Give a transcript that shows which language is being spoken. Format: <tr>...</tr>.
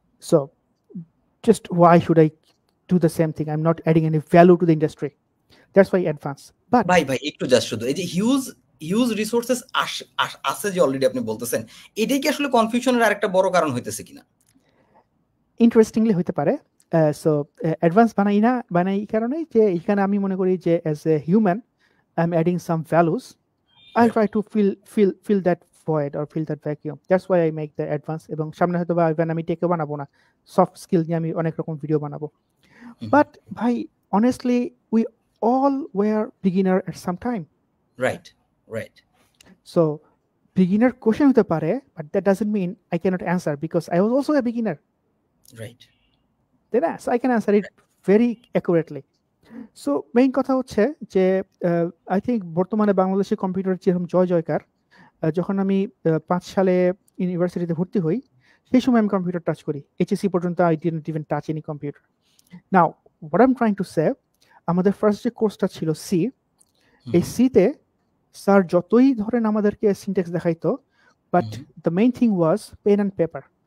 <en>So just why should I do the same thing? I'm not adding any value to the industry. That's why advance. But</en> <bn>ভাই একটু just শুধু এই যে huge resources আছে যে already আপনি বলতেছেন, এটাই কি আসলে কনফিউশনের আরেকটা বড় কারণ হইতেছে কিনা? ইন্টারেস্টিংলি হতে পারে। সো অ্যাডভান্স বানাই এই কারণেই যে এখানে আমি মনে করি যে</bn> <en>As a human I am adding some values, I try to fill that void or fill that vacuum. That's why I make the advance.</en> <bn>এবং সামনে হয়তো বা ইভেন আমি টেকও বানাবো না, সফট স্কিল নিয়ে আমি অনেক রকম ভিডিও বানাবো। বাট ভাই</bn> <en>honestly we all were beginner at some time. Right. So beginner question</en> <bn>হতে পারে,</bn> <en>but that doesn't mean I cannot answer because I was also a beginner. Right. Then so I can answer it very accurately.</en> <bn>So main কথা হচ্ছে যে</bn> <en>I think</en> <bn>বর্তমানে বাংলাদেশে computer যেরকম জয়কার, যখন আমি 5 সালে ইউনিভার্সিটিতে ভর্তি হই সেই সময় আমি কম্পিউটার টাচ করি।</bn> <en>HSC পর্যন্ত I didn't even touch any computer. Now what I am trying to say,</en> <bn>আমাদের ফার্স্ট যে কোর্সটা ছিল সি, এই সিতে স্যার যতই ধরেন আমাদেরকে syntax দেখাইতো,</bn> <en>But the main thing was pen and paper.</en>